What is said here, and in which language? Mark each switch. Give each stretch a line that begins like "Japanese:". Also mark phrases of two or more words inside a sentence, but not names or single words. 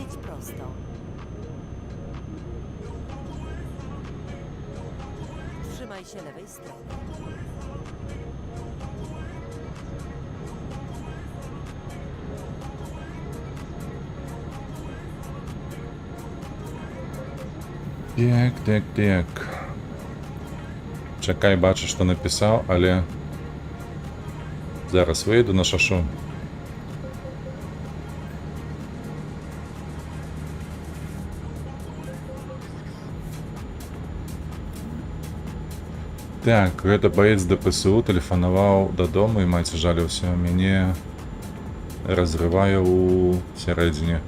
Polish: prosto. Trzymaj się lewej strony.
Ukrainian: Так. Чекай, бачу, що написав, але зараз вийду на шашу.
Belarusian: Так, гэта баец ДПСУ тэлефанаваў дадому і маці жаліўся, мяне разрывае у сярэдзіне.